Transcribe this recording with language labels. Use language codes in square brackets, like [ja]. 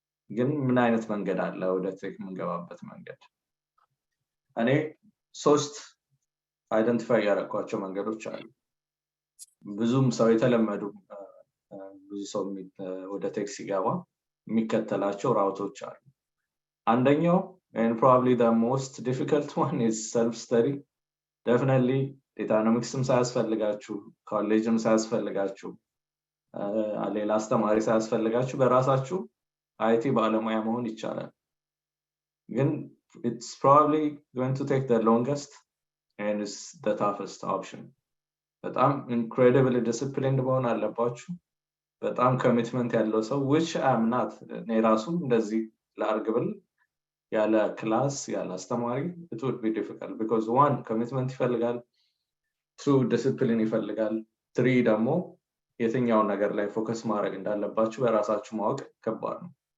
[am] ግን ምን አይነት መንገድ አለ ወደ ቴክ የምንገባበት መንገድ? እኔ 3 አይደንቲፋይ ያደረኳቸው መንገዶች አሉ. ብዙም ሰው የተለመዱ ብዙ ሰው ወደ ቴክ ሲገባ የሚከተላቸው ራውቶች አሉ. አንደኛው [en] and probably the most difficult one is self study. [am] Definitely Datanomicsም ሳያስፈልጋችሁ, ኮሌጅም ሳያስፈልጋችሁ, ሌላ አስተማሪ ሳያስፈልጋችሁ በራሳችሁ IT ባለሙያ መሆን ይቻላል. ግን [en] it's probably going to take the longest and is the toughest option. [am] በጣም [en] incredibly disciplined [am] መሆን አለባችሁ. በጣም commitment ያለው ሰው, [en] which I'm not. [am] እኔ ራሱ እንደዚህ ላርግብል ያለ ክላስ ያለ አስተማሪ [en] it would be difficult because [am] 1 commitment ይፈልጋል, 2 discipline ይፈልጋል, 3 ደግሞ የትኛው ነገር ላይ ፎከስ ማድረግ እንዳለባችሁ በራሳችሁ ማወቅ ከባድ ነው.